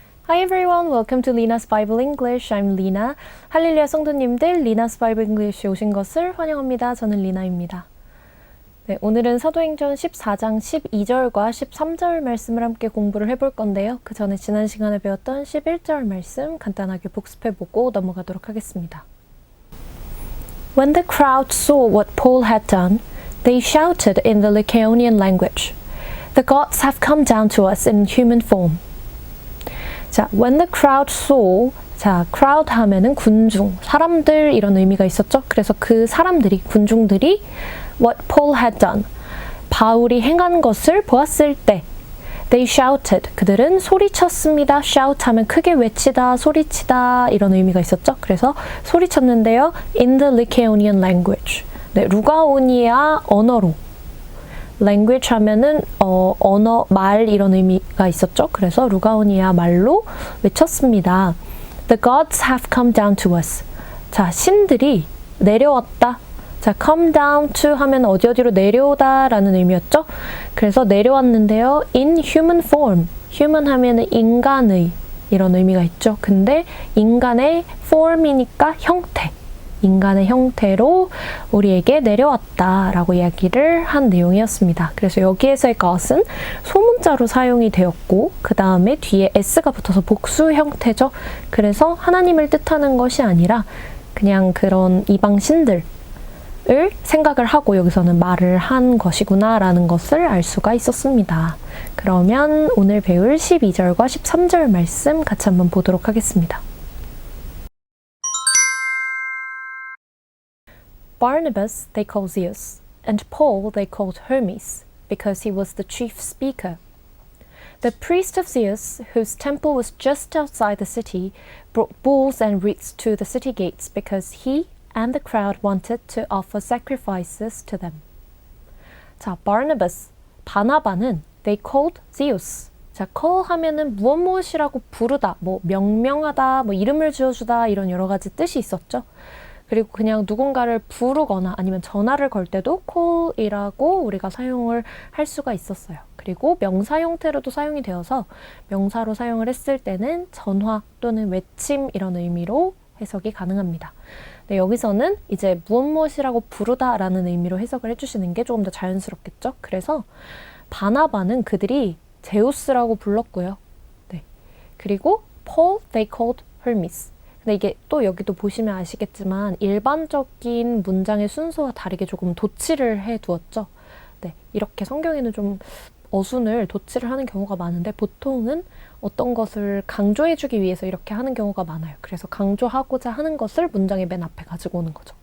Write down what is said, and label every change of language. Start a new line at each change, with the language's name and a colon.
English: everyone, welcome to Lina's Bible English. I'm Lina.
Korean: 할렐루야 성도님들, Lina's Bible English에 오신 것을 환영합니다. 저는 리나입니다. 네, 오늘은 사도행전 14장 12절과 13절 말씀을 함께 공부를 해볼 건데요. 그 전에 지난 시간에 배웠던 11절 말씀 간단하게 복습해보고 넘어가도록 하겠습니다.
English: When the crowd saw what Paul had done, they shouted in the Lycaonian language, "The gods have come down to us in human form."
Korean: 자,
English: when the crowd saw,
Korean: 자, crowd 하면은 군중, 사람들 이런 의미가 있었죠. 그래서 그 사람들이, 군중들이
English: what Paul had done,
Korean: 바울이 행한 것을 보았을 때
English: they shouted,
Korean: 그들은 소리쳤습니다. shout 하면 크게 외치다, 소리치다 이런 의미가 있었죠. 그래서 소리쳤는데요.
English: in the Lycaonian language,
Korean: 네, 루가오니아 언어로. language 하면은 언어, 말 이런 의미가 있었죠. 그래서 루가오니아 말로 외쳤습니다.
English: The gods have come down to us.
Korean: 자, 신들이 내려왔다. 자,
English: come down to
Korean: 하면 어디로 내려오다 라는 의미였죠. 그래서 내려왔는데요.
English: in human form.
Korean: human 하면은 인간의 이런 의미가 있죠. 근데 인간의 form이니까 형태. 인간의 형태로 우리에게 내려왔다라고 이야기를 한 내용이었습니다. 그래서 여기에서의 것은 소문자로 사용이 되었고 그 다음에 뒤에 s가 붙어서 복수 형태죠. 그래서 하나님을 뜻하는 것이 아니라 그냥 그런 이방 신들을 생각을 하고 여기서는 말을 한 것이구나 라는 것을 알 수가 있었습니다. 그러면 오늘 배울 12절과 13절 말씀 같이 한번 보도록 하겠습니다.
English: Barnabas they called Zeus, and Paul they called Hermes, because he was the chief speaker. The priest of Zeus, whose temple was just outside the city, brought bulls and wreaths to the city gates because he and the crowd wanted to offer sacrifices to them.
Korean: 자, Barnabas, 바나바는
English: they called Zeus.
Korean: 자, call 하면은 무엇이라고 부르다, 뭐 명명하다, 뭐 이름을 지어주다 이런 여러 가지 뜻이 있었죠. 그리고 그냥 누군가를 부르거나 아니면 전화를 걸 때도 call이라고 우리가 사용을 할 수가 있었어요. 그리고 명사 형태로도 사용이 되어서 명사로 사용을 했을 때는 전화 또는 외침 이런 의미로 해석이 가능합니다. 네, 여기서는 이제 무엇이라고 부르다라는 의미로 해석을 해주시는 게 조금 더 자연스럽겠죠. 그래서 바나바는 그들이 제우스라고 불렀고요. 네. 그리고
English: Paul they called Hermes.
Korean: 근데 이게 또 여기도 보시면 아시겠지만 일반적인 문장의 순서와 다르게 조금 도치를 해두었죠. 네, 이렇게 성경에는 좀 어순을 도치를 하는 경우가 많은데 보통은 어떤 것을 강조해주기 위해서 이렇게 하는 경우가 많아요. 그래서 강조하고자 하는 것을 문장의 맨 앞에 가지고 오는 거죠.